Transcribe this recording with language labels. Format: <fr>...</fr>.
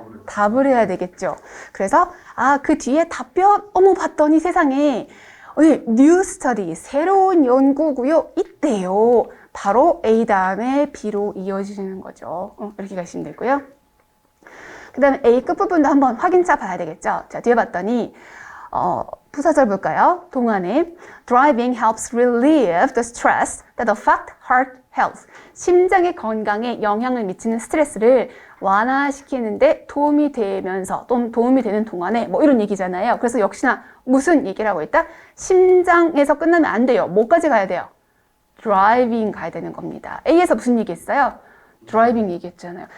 <ko>답을 해야 되겠죠. 그래서 그 뒤에 답변 봤더니 세상에 new study 새로운 연구고요. 있대요. 바로 A 다음에 B로 이어지는 거죠. 이렇게 가시면 되고요. 그 다음에 A 끝부분도 한번 확인차 봐야 되겠죠. 자, 뒤에 봤더니 부사절 볼까요?</ko> <en>동안에 driving helps relieve the stress that affect heart health.</en> <ko>심장의 건강에 영향을 미치는 스트레스를 완화시키는데 도움이 되면서 또 도움이 되는 동안에 뭐 이런 얘기잖아요. 그래서 역시나 무슨 얘기를 하고 있다? 심장에서 끝나면 안 돼요. 뭐까지 가야 돼요? driving 가야 되는 겁니다. A에서 무슨 얘기 했어요? 드라이빙 얘기했잖아요.</ko>